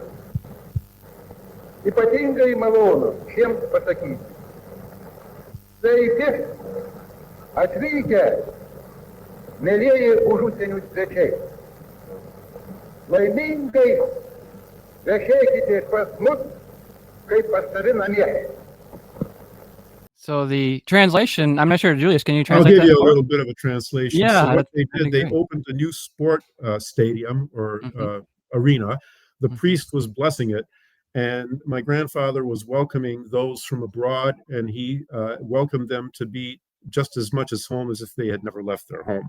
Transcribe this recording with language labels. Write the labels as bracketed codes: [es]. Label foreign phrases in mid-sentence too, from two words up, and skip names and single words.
[lt] Ypatingai malonu šiems pasakyti. Sveiki, atvykę, mielieji užsienio svečiai. Laimingai viešėkite pas mus, kaip pas savi namie. [en] So the translation, I'm not sure, Julius, can you translate I'll give that? you a little bit of a translation. Yeah, so what they did, they great. opened a new sport stadium or arena. The priest was blessing it, and my grandfather was welcoming those from abroad, and he welcomed them to be just as much as home as if they had never left their home.